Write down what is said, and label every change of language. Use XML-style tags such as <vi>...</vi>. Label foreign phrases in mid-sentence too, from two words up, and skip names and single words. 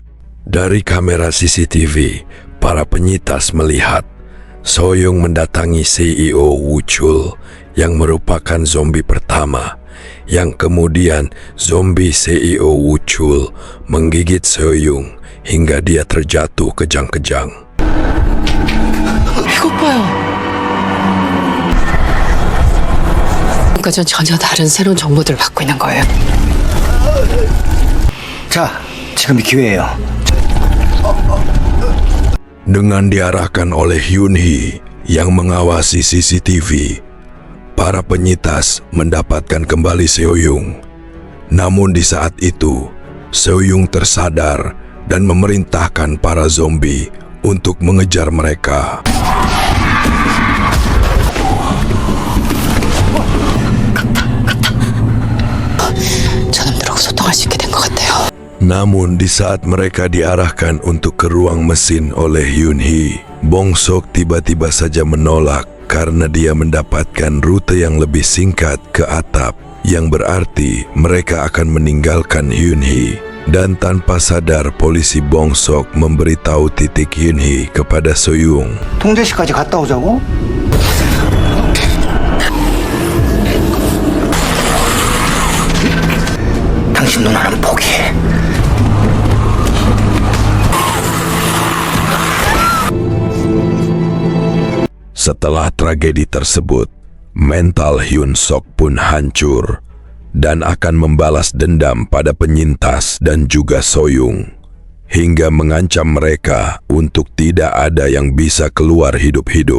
<id>Dari kamera CCTV, para penyitas melihat Soyung mendatangi CEO Woo Chul yang merupakan zombie pertama, yang kemudian zombie CEO Woo Chul menggigit Soyung hingga dia terjatuh kejang-kejang.</id> <ko>이것 봐요. 그러니까 전 전혀 다른 새로운 정보들을 받고 있는 거예요. 자, 지금이 기회예요.</ko> <id>Dengan diarahkan oleh Hyun Hee yang mengawasi CCTV, para penyitas mendapatkan kembali Soyung. Namun di saat itu, Soyung tersadar dan memerintahkan para zombie untuk mengejar mereka.</id> <ko>저놈들하고 소통할 수 있게 된 것 같아요.</ko> <id>Namun di saat mereka diarahkan untuk ke ruang mesin oleh Hyun Hee, Bongsok tiba-tiba saja menolak karena dia mendapatkan rute yang lebih singkat ke atap, yang berarti mereka akan meninggalkan Hyun Hee. Dan tanpa sadar polisi Bongsok memberitahu titik Hyun Hee kepada Soyung.</id> <ko>통제실까지 갔다 오자고? 당신 누나는 포기해.</ko> <id>Setelah tragedi tersebut, mental Hyun Sok pun hancur dan akan membalas dendam pada penyintas dan juga Soyung, hingga mengancam mereka untuk tidak ada yang bisa keluar hidup-hidup.</id>